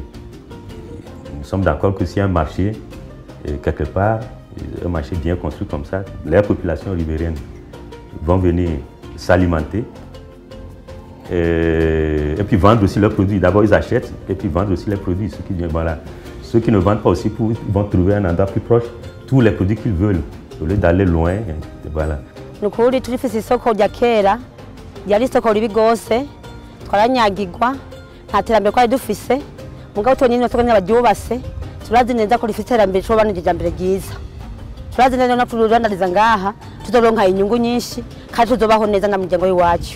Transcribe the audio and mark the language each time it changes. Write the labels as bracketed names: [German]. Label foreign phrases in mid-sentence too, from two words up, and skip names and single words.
[French] Nous sommes d'accord que si un marché, quelque part, un marché bien construit comme ça, les populations riveraines vont venir s'alimenter et puis vendre aussi leurs produits. D'abord, ils achètent et puis vendent aussi les produits. Ceux qui ne vendent pas aussi, vont trouver un endroit plus proche, tous les produits qu'ils veulent, au lieu d'aller loin. Voilà. [Rundi] Nukuri turifise isoko rya kera, ryari isoko ribi gose, twaranyagirwa, nta terambere twari dufise, mugabo tubonye n'isoko n'abaryubase, turazi neza ko rifite iterambere cyo banije mbere ryiza. Turazi neza no tururandariza ngaha, tuzoronka inyungu nyinshi, kandi tuzobaho neza na muryango w'iwacu.